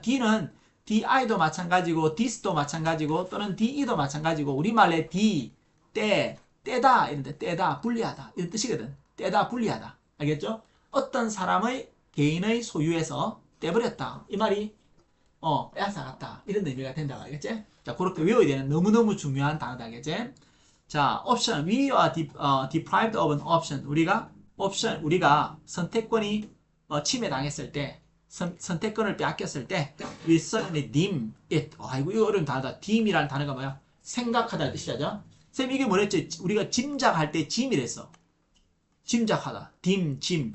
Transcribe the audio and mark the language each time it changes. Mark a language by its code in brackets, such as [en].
[ko] D는 DI도 마찬가지고 this도 마찬가지고 또는 DE도 마찬가지고 우리말에 D, 떼다 이런데 떼다, 분리하다 이런 뜻이거든. 떼다, 분리하다. 알겠죠? 어떤 사람의 개인의 소유에서 떼버렸다. 이 말이 빼앗아갔다. 이런 의미가 된다고 알겠지? 자, 그렇게 외워야 되는 너무너무 중요한 단어다, 알겠지? 자, option. [en] We are deprived of an option. [ko] 우리가 선택권이 침해당했을 때, 선택권을 빼앗겼을 때, [en] we suddenly deem it. [ko] 아이고, 이거 어려운 단어다. deem이라는 단어가 뭐야? 생각하다는 뜻이죠. 쌤, 이게 뭐랬지? 우리가 짐작할 때 짐이랬어. 짐작하다. 짐.